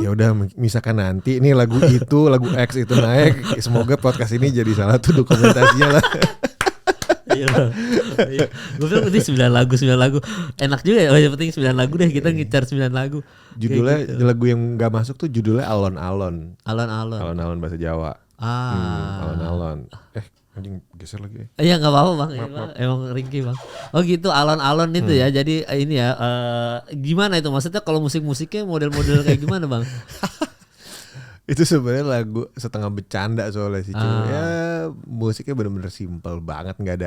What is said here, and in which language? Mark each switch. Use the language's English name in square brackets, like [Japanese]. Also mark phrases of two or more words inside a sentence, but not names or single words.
[Indonesian] Ya udah, misalkan nanti ini lagu itu, lagu X itu naik, semoga podcast ini jadi salah satu dokumentasinya lah. Iya. Gue bilang ini 9 lagu. Enak juga ya, yang penting 9 lagu deh, kita ngincar 9 lagu. Judulnya gitu. Lagu yang gak masuk tuh judulnya Alon-Alon. Alon-alon. Alon-alon bahasa Jawa. Alon-alon. Anjing geser lagi. Iya nggak apa-apa bang, emang ringkih bang. Oh gitu, alon-alon itu ya. Jadi ini ya, gimana itu maksudnya kalau musik-musiknya model-model kayak gimana bang? Itu sebenarnya lagu setengah bercanda soalnya sih. Cuma ya musiknya bener-bener simpel banget, nggak ada.